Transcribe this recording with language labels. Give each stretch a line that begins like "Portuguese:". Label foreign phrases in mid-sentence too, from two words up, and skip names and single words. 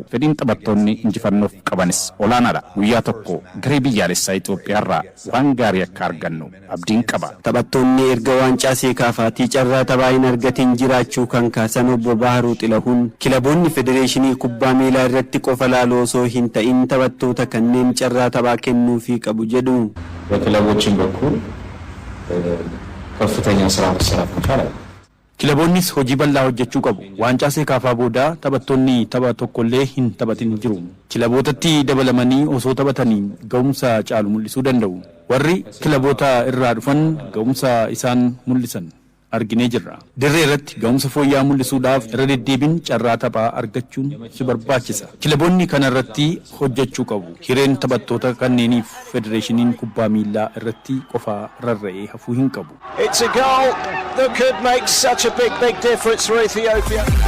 Oromo: Fedhiin taphattoonni injifannoof qabanis olaanaadha. Guyyaa tokko garee biyyaalessaa Itoophiyaarraa waan gaarii akka argannu abdiin qaba. Taphattoonni erga waancaa seekaafaatii carraa taphaa hin argatin jiraachuu kan kaasan Obbo Baharuu Xilahuun kilaboonni Federeeshinii Kubbaa Miilaa irratti qofa laaloo osoo hin ta'in taphattoota kanneen carraa taphaa kennuufii qabu jedhu.
Amharic: በክለቦችን በኩል ከፍተኛ ስራ መሰራት መቻል አለ።
Oromo: Kilaboonnis hojii bal'aa hojjechuu qabu. Waancaa seekaafaa booda taphattoonni tapha tokkollee hin taphatin jiru. Kilabootatti dabalamanii osoo taphatanii ga'umsa caalu mul'isuu danda'u. Warri kilaboota irraa dhufan ga'umsa isaan mul'isan arginee jirra. Dirree irratti ga'umsa fooyya'aa mul'isuudhaaf irra deddeebiin carraa taphaa argachuun si barbaachisa. Kilaboonni kana irratti hojjechuu qabu. Hireen taphattoota kanneeniif Federeeshiniin Kubbaa Miilaa irratti qofa rarra'ee hafuu hin qabu.
English: it's a goal that could make such a big difference for Ethiopia.